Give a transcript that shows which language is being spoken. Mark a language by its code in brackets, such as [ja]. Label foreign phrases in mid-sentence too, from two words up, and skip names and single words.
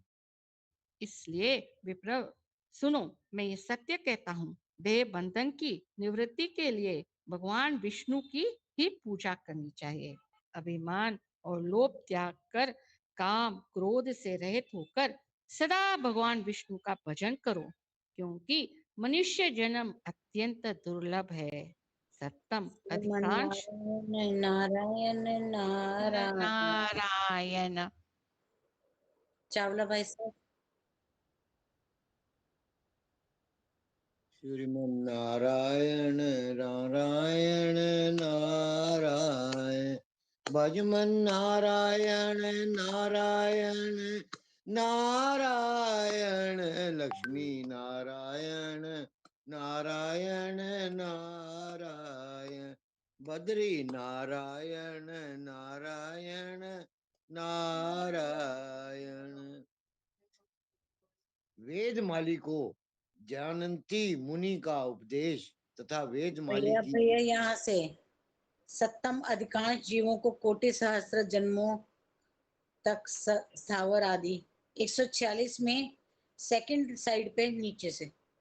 [hi] इसलिए विप्र, सुनो, मैं ये सत्य कहता हूँ, देह बंधन की निवृत्ति के लिए भगवान विष्णु की ही पूजा करनी चाहिए। अभिमान और लोभ त्याग कर काम क्रोध से रहित होकर सदा भगवान विष्णु का भजन करो, क्योंकि मनुष्य जन्म अत्यंत दुर्लभ है। सप्तम अधिकांश नारायण नारायण नारायण। नारायण। चावला भाई साहब। श्रीमन्नारायण नारायण नारायण, भजमन नारायण नारायण नारायण, लक्ष्मी नारायण नारायण नारायण, बद्री नारायण नारायण नारायण। वेदमाली को जानंती मुनि का उपदेश तथा वेदमाली भैया की भैया यहाँ से सप्तम अधिकांश जीवों को कोटि सहस्त्र जन्मों तक स्थावर आदि 146 में सेकंड साइड पे नीचे से,